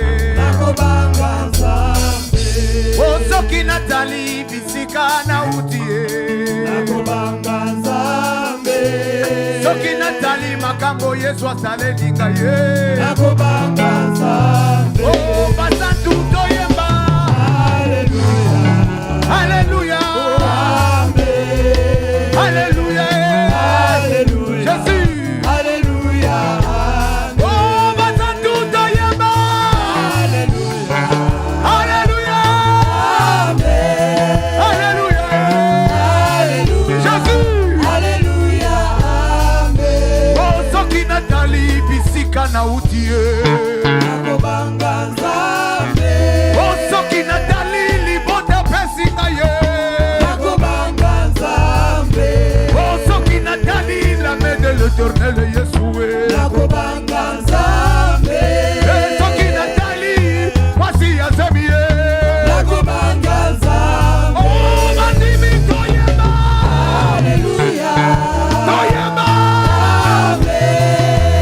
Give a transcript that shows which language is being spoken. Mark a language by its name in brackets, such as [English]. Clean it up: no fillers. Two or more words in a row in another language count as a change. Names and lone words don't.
[Lingala] nakobanga nzambe soki natali bisika na utie nakobanga nzambe soki natali makambo Yesu asaleli ngai nakobanga nzambe basantu toyemba haleluya haleluya amen haleluya haleluya Jésus haleluya basantu toyemba haleluya haleluya amen haleluya haleluya Jésus haleluya amen soki natali bisika na utie nakobanga nzambe soki natali libota pesi ngai nakobanga nzambe soki natali [French] la main de l'Éternel [Lingala] Yeshua nakobanga nzambe soki natali mwasi ya zemie nakobanga nzambe bandimi toyeba haleluya toyeba amen